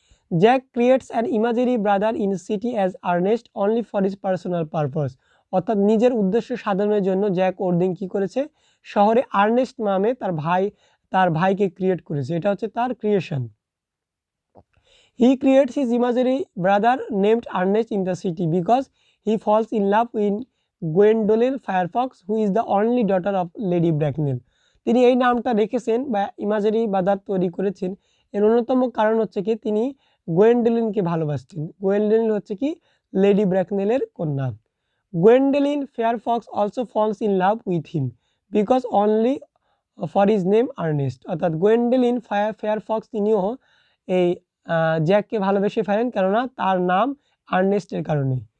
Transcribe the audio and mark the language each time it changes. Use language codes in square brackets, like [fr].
[en] Jack creates an imaginary brother in city as Earnest only for his personal purpose. [bn] অর্থাৎ নিজের উদ্দেশ্য সাধনের জন্য জ্যাক ওর্দিং কি করেছে, শহরে আর্নেস্ট নামে তার ভাইকে ক্রিয়েট করেছে। এটা হচ্ছে তার creation. [en] He creates his imaginary brother named Earnest in the city because he falls in love with Gwendolyn Firefox, who is the only daughter of Lady Bracknell. [bn] তিনি এই নামটা রেখেছেন বা ইমাজিনারি ব্রাদার তৈরি করেছেন, এর অন্যতম কারণ হচ্ছে কি তিনি গোয়েন্ডোলিনকে ভালোবাসতেন। গোয়েন্ডোলিন হচ্ছে কি লেডি ব্র্যাকনেলের কন্যা। [en] Gwendolyn Fairfax also falls in love with him because only for his name Earnest, [bn] অর্থাৎ গোয়েন্ডেলিন ফেয়ারফক্স তিনিও এই জ্যাককে ভালোবেসে ফেলেন কেননা তার নাম আর্নেস্টের কারণে।